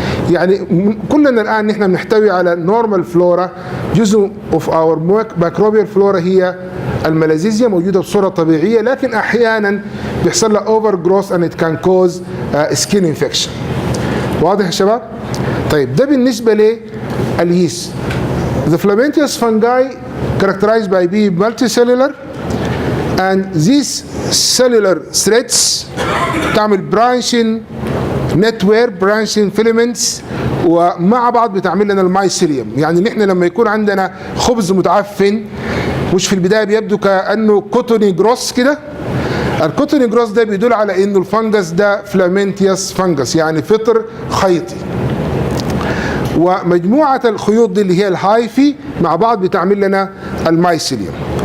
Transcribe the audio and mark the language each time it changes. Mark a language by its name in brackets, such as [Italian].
[Arabic] يعني كلنا الان نحن بنحتوي على نورمال فلورا، جزء [English] of our microbial flora [Arabic] هي المالازيزيا موجوده بصوره طبيعيه، لكن احيانا بيحصل لها اوفر جروث [English] and it can cause skin infection. [Arabic] واضح يا شباب؟ طيب ده بالنسبه لليست. [English] The filamentous fungi characterized by being multicellular and these cellular threads تعمل branching network branching filaments [Arabic] ومع بعض بتعمل لنا المايسيليوم. يعني نحن لما يكون عندنا خبز متعفن مش في البدايه بيبدو كانه كوتوني جروس كده، الكوتوني جروس ده بيدل على انه الفنجس ده فلامنتيوس فنجس، يعني فطر خيطي. ومجموعه الخيوط دي اللي هي الهايفي مع بعض بتعمل لنا المايسيليوم.